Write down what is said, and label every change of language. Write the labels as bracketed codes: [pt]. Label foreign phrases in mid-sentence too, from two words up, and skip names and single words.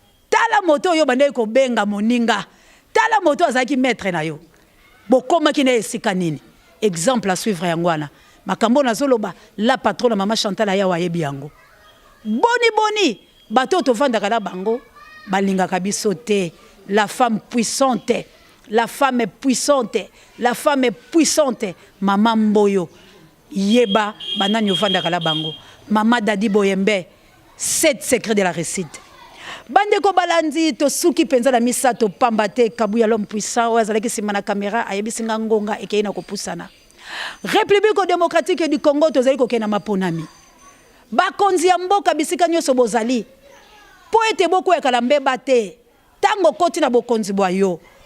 [ln] Tala moto oyo bandeki kobenga moninga. Tala moto azalaki maître na yo. Bokomaki na ye esika nini? [fr] Exemple à suivre [ln] yango wana. Makambo nazoloba, [fr] la patronne [ln] mama Chantal Ayawa ayebi yango. Boni boni, bato tovandaka na bango, balingaka biso te. [fr] La femme puissante, la femme est puissante, la femme est puissante. [ln] Mama Mboyo, yeba, banani ovandaka na bango. Mama Dadi Boyembe, [fr] sept secrets de la réussite. [ln] Bandeko balandi, tosuki penza na misato, pamba te, kabu ya [fr] l'homme puissant, [ln] oyo azalaki nsima na caméra, ayebisi nga ngonga, ekei na kopusana. République démocratique du Congo, tozali kokende na maponami. Bakonzi ya mboka bisika nyonso bozali. Po ete bokweyaka na mbeba te, tango koti na bokonzi bwa yo.